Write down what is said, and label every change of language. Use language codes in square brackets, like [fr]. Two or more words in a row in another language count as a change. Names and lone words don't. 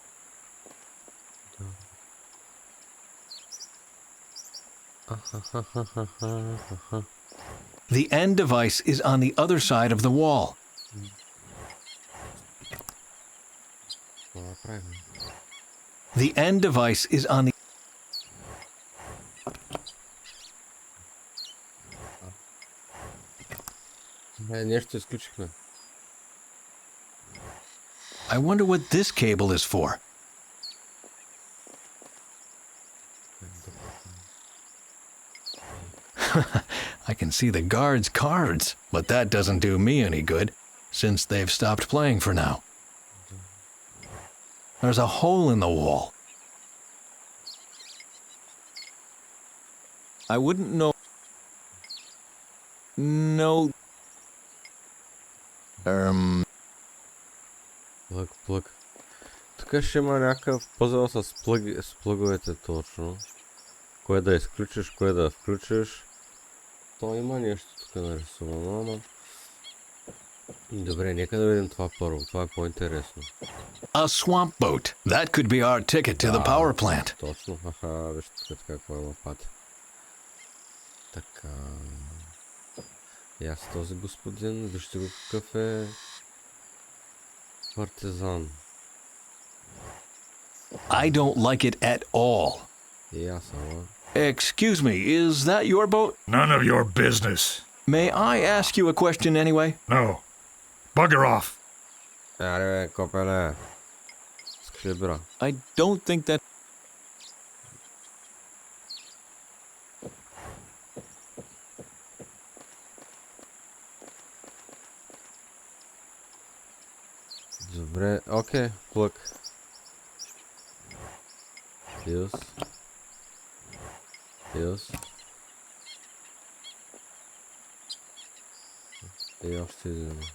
[en] The end device is on the other side of the wall. The end device is on the. [bg] Нещо изключихме. [en] I wonder what this cable is for. I can see the guards' cards, but that doesn't do me any good, since they've stopped playing for now. There's a hole in the wall. I wouldn't know. No. [bg] Плъг. Тук ще има някакъв пъзел с плъговете точно. Кое да изключиш, кое да включиш. То има нещо тук нарисувано, ама... Добре, нека да видим това първо. Това е по-интересно. [en] A swamp boat. That could be our ticket to the power plant. [bg] Точно. Вижте тук какво има пати. Така... И аз този господин, вижте го какъв е партизан. [en] I don't like it at all. [bg] И аз, ама. [en] Excuse me, is that your boat? None of your business. May I ask you a question anyway? No. Bugger off. [bg] Аре бе, копеле. Искаш ли бира? [en] I don't think that... [bg] Добре, окей, плък. Плюс. И още един.